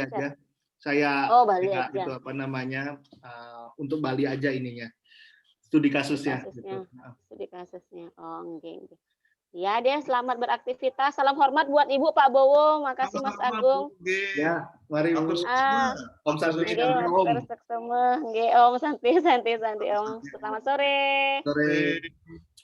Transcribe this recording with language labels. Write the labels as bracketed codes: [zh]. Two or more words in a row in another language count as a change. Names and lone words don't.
[id] capture. aja. Saya Oh, Bali enggak aja. itu apa namanya untuk Bali aja ininya. Studi kasusnya. Kasusnya, Gitu. studi kasusnya. Oh, oke. Ya deh, selamat beraktivitas. Salam hormat buat Ibu Pak Bowo. Makasih Mas Agung. Ya, mari Bu. Ah, Om Santi nggih, dan Om. terus ketemu. Nggih, Om Santi Om. Selamat sore. Sore. Nggih.